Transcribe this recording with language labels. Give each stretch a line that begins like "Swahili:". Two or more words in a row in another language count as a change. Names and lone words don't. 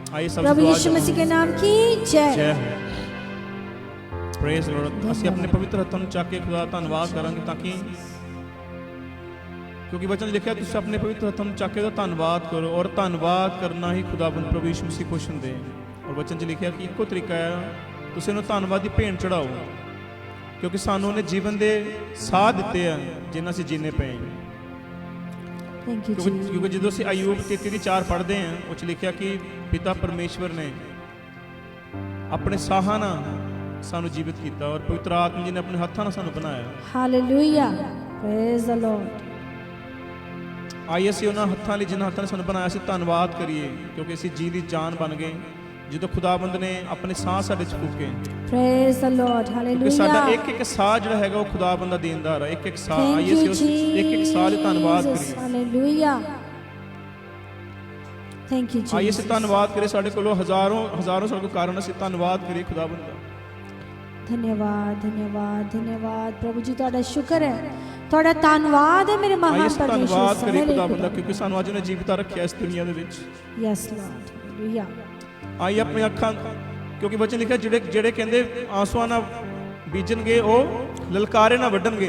Hindi: सब प्रभु दुआ यीशु मसीह के नाम की जय।
Punjabi: ਜੈ ਹੋ।
English: Praise Lord.
Punjabi: ਅਸੀਂ ਆਪਣੇ ਪਵਿੱਤਰ ਹੱਥਾਂ ਨੂੰ ਚੱਕ ਕੇ ਖੁਦਾ ਧੰਨਵਾਦ ਕਰਾਂਗੇ ਤਾਂ ਕਿ ਕਿਉਂਕਿ ਵਚਨ 'ਚ ਲਿਖਿਆ ਤੁਸੀਂ ਆਪਣੇ ਪਵਿੱਤਰ ਹੱਥਾਂ ਨੂੰ ਚੱਕ ਕੇ ਉਹਦਾ ਧੰਨਵਾਦ ਕਰੋ ਔਰ ਧੰਨਵਾਦ ਕਰਨਾ ਹੀ ਖੁਦਾਵੰਦ ਪ੍ਰਭੂ ਯਿਸੂ ਮਸੀਹ ਖੁਸ਼ ਹੁੰਦੇ ਔਰ ਵਚਨ 'ਚ ਲਿਖਿਆ ਕਿ ਇੱਕੋ ਤਰੀਕਾ ਹੈ ਤੁਸੀਂ ਉਹਨੂੰ ਧੰਨਵਾਦ ਦੀ ਭੇਂਟ ਚੜਾਓ ਕਿਉਂਕਿ ਸਾਨੂੰ ਉਹਨੇ ਜੀਵਨ ਦੇ ਸਾਹ ਦਿੱਤੇ ਆ ਜਿਨ੍ਹਾਂ ਅਸੀਂ ਜੀਣੇ ਪਏ ਹਾਂ।
English: Thank you
Punjabi: ਕਿਉਂਕਿ ਜਦੋਂ ਅਸੀਂ ਅਯੂਬ 33:4 ਪੜ੍ਹਦੇ ਹਾਂ ਉਹ 'ਚ ਲਿਖਿਆ ਕਿ ਪਿਤਾ ਪਰਮੇਸ਼ਵਰ ਨੇ ਆਪਣੇ ਸਾਹਾਂ ਨਾਲ ਸਾਨੂੰ ਜੀਵਿਤ ਕੀਤਾ ਔਰ ਪਵਿੱਤਰ ਆਤਮਾ ਜੀ ਨੇ ਆਪਣੇ ਹੱਥਾਂ ਨਾਲ ਸਾਨੂੰ ਬਣਾਇਆ।
English: हालेलुया, Praise the Lord.
Punjabi: ਆਈ ਅਸੀਂ ਉਹਨਾਂ ਹੱਥਾਂ ਲਈ ਜਿਨ੍ਹਾਂ ਹੱਥਾਂ ਨੇ ਸਾਨੂੰ ਬਣਾਇਆ ਸੀ ਧੰਨਵਾਦ ਕਰੀਏ ਕਿਉਂਕਿ ਅਸੀਂ ਜੀ ਦੀ ਜਾਨ ਬਣ ਗਏ ਜਦੋਂ ਖੁਦਾਵੰਦ ਨੇ ਆਪਣੇ ਸਾਹ ਸਾਡੇ 'ਚ ਫੂਕੇ।
English: Praise the Lord,
Punjabi: ਕਿਉਂਕਿ ਸਾਡਾ हालेलुया। ਇੱਕ ਇੱਕ ਸਾਹ ਜਿਹੜਾ ਹੈਗਾ ਉਹ ਖੁਦਾਵੰਦ ਦਾ ਦੇਣਦਾਰ ਹੈ। ਇੱਕ ਇੱਕ ਸਾਹ
English: Thank
Punjabi: ਆਈ
English: you,
Punjabi: ਅਸੀਂ ਉਸ ਇੱਕ ਇੱਕ ਸਾਹ ਲਈ ਧੰਨਵਾਦ Jesus. ਕਰੀਏ।
English: हालेलुया, Thank you
Punjabi: ਆਈ जीसस। ਅਸੀਂ ਧੰਨਵਾਦ ਕਰੀਏ ਸਾਡੇ ਕੋਲੋਂ ਹਜ਼ਾਰਾਂ ਸਾਡੇ ਕੋਲ ਕਾਰਨ ਅਸੀਂ ਧੰਨਵਾਦ ਕਰੀਏ ਖੁਦਾਵੰਦ ਦਾ।
Hindi: धन्यवाद धन्यवाद धन्यवाद प्रभु जी,
Punjabi: ਤੁਹਾਡਾ ਸ਼ੁਕਰ ਹੈ, ਤੁਹਾਡਾ ਧੰਨਵਾਦ ਹੈ ਮੇਰੇ ਆਈ ਮਹਾਨ ਅਸੀਂ ਧੰਨਵਾਦ ਪਰਮੇਸ਼ਰ ਕਰੀਏ ਖੁਦਾਵੰਦ ਦਾ ਕਿਉਂਕਿ ਸਾਨੂੰ ਅੱਜ ਉਹਨੇ ਜੀਵਿਤ ਰੱਖਿਆ ਇਸ ਦੁਨੀਆ ਦੇ ਵਿੱਚ।
English: Yes Lord, Hallelujah.
Punjabi: ਆਈ ਆਪਣੀ ਅੱਖਾਂ ਕਿਉਂਕਿ ਵਚਨ ਲਿਖਿਆ ਜਿਹੜੇ ਕਹਿੰਦੇ ਆਂਸੂਆਂ ਨਾਲ ਬੀਜਣਗੇ ਉਹ ਲਲਕਾਰੇ ਨਾਲ ਵੱਢਣਗੇ।